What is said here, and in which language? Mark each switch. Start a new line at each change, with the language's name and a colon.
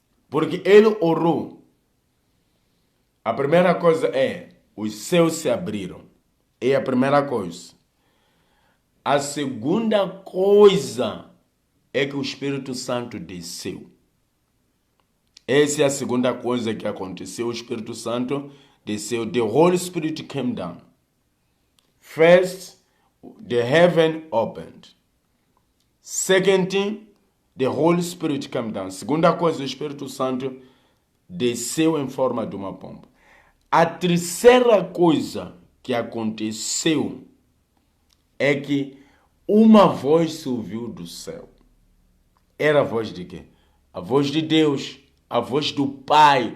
Portuguese: Porque ele orou. A primeira coisa é, os céus se abriram. É a primeira coisa. A segunda coisa é que o Espírito Santo desceu. Essa é a segunda coisa que aconteceu. O Espírito Santo desceu.
English: The Holy Spirit came down. First, the heaven opened. Second thing, the Holy Spirit came down.
Portuguese: Segunda coisa, o Espírito Santo desceu em forma de uma pomba. A terceira coisa que aconteceu é que uma voz se ouviu do céu. Era a voz de quê? A voz de Deus, a voz do Pai.